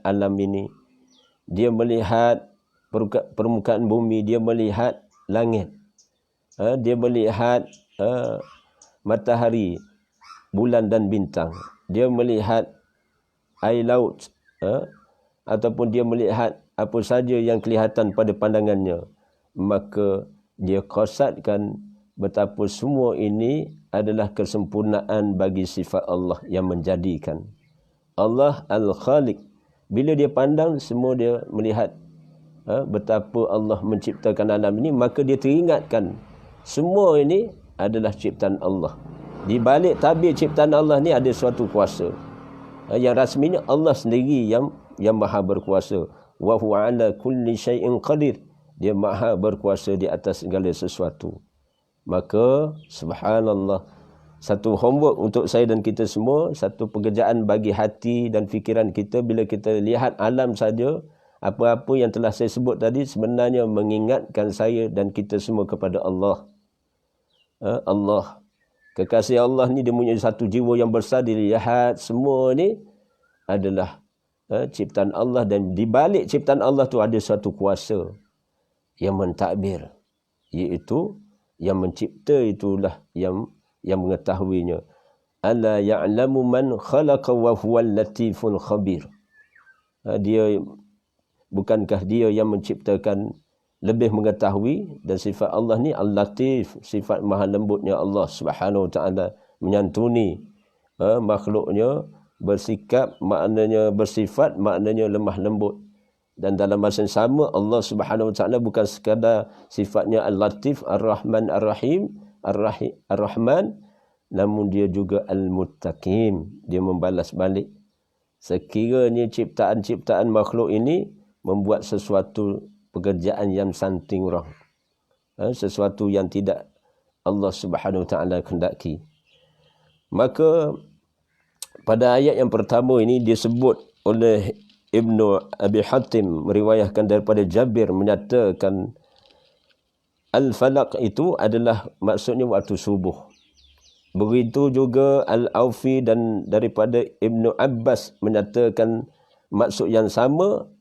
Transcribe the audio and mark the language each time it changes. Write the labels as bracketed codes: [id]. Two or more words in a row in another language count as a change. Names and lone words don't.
[ms] alam ini, dia melihat permukaan bumi, dia melihat langit, dia melihat matahari, bulan dan bintang, dia melihat air laut, ataupun dia melihat apa saja yang kelihatan pada pandangannya, maka dia qasadkan betapa semua ini adalah kesempurnaan bagi sifat Allah yang menjadikan. Allah Al-Khaliq. Bila dia pandang, semua dia melihat betapa Allah menciptakan alam ini, maka dia teringatkan semua ini adalah ciptaan Allah. Di balik tabir ciptaan Allah ni ada suatu kuasa. Yang rasminya Allah sendiri yang maha berkuasa. [ar] وهو على كل شيء قدير. [ms] Dia maha berkuasa di atas segala sesuatu. Maka subhanallah, satu homework untuk saya dan kita semua, satu pekerjaan bagi hati dan fikiran kita bila kita lihat alam saja, apa-apa yang telah saya sebut tadi sebenarnya mengingatkan saya dan kita semua kepada Allah. Allah. Kekasih Allah ni dia punya satu jiwa yang besar, dilihat semua ni adalah ciptaan Allah, dan di balik ciptaan Allah tu ada suatu kuasa yang mentadbir, iaitu yang mencipta itulah yang mengetahuinya. [ar] ألا يعلم من خلق وهو اللطيف الخبير. [ms] Dia, bukankah dia yang menciptakan lebih mengetahui, dan sifat Allah ni Al-Latif, sifat maha lembutnya Allah [ar] سبحانه وتعالى [ms] menyantuni makhluknya, bersikap maknanya bersifat, maknanya lemah lembut. Dan dalam masa yang sama Allah [ar] سبحانه وتعالى [ms] bukan sekadar sifatnya Al-Latif, Ar-Rahman, Ar-Rahim, Ar-Rahman, namun dia juga Al-Muttaqim, dia membalas balik. Sekiranya ciptaan-ciptaan makhluk ini membuat sesuatu pekerjaan yang [en] something wrong, [ms] sesuatu yang tidak Allah [ar] سبحانه وتعالى [ms] kehendaki, maka pada ayat yang pertama ini disebut oleh Ibnu Abi Hatim meriwayatkan daripada Jabir menyatakan al-falaq itu adalah maksudnya waktu subuh. Begitu juga Al-Aufi dan daripada Ibnu Abbas menyatakan maksud yang sama.